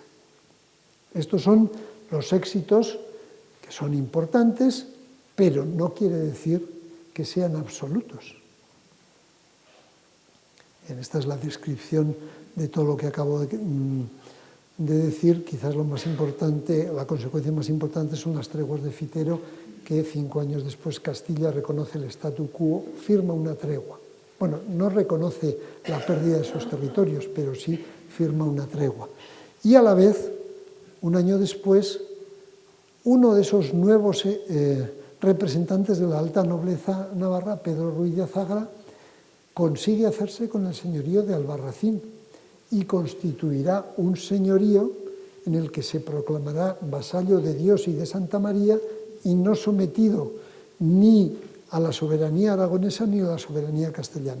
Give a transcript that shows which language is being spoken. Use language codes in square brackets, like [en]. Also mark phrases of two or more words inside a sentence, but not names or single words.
[es] Estos son los éxitos que son importantes, pero no quiere decir que sean absolutos. Esta es la descripción de todo lo que acabo de decir. Quizás lo más importante, la consecuencia más importante son las treguas de Fitero, que 5 años después Castilla reconoce el [la] statu quo, [es] firma una tregua. Bueno, no reconoce la pérdida de sus territorios, pero sí firma una tregua. Y a la vez, un año después, uno de esos nuevos representantes de la alta nobleza navarra, Pedro Ruiz de Azagra, consigue hacerse con el señorío de Albarracín y constituirá un señorío en el que se proclamará vasallo de Dios y de Santa María y no sometido ni a la soberanía aragonesa ni a la soberanía castellana.